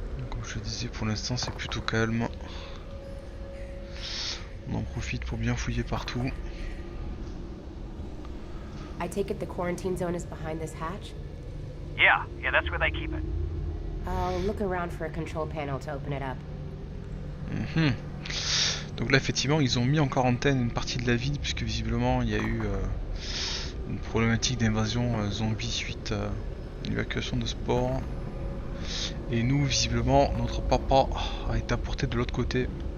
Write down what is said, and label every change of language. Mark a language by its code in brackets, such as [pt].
[fr] Comme je disais, pour l'instant c'est plutôt calme. On en profite pour bien fouiller partout. [en] I take it the quarantine zone is behind this hatch? Yeah, that's where they keep it. I'll look around for a control panel to open it up. [fr] Donc là effectivement ils ont mis en quarantaine une partie de la ville puisque visiblement il y a eu une problématique d'invasion zombie suite à l'évacuation de ce port. Et nous visiblement notre papa a été apporté de l'autre côté.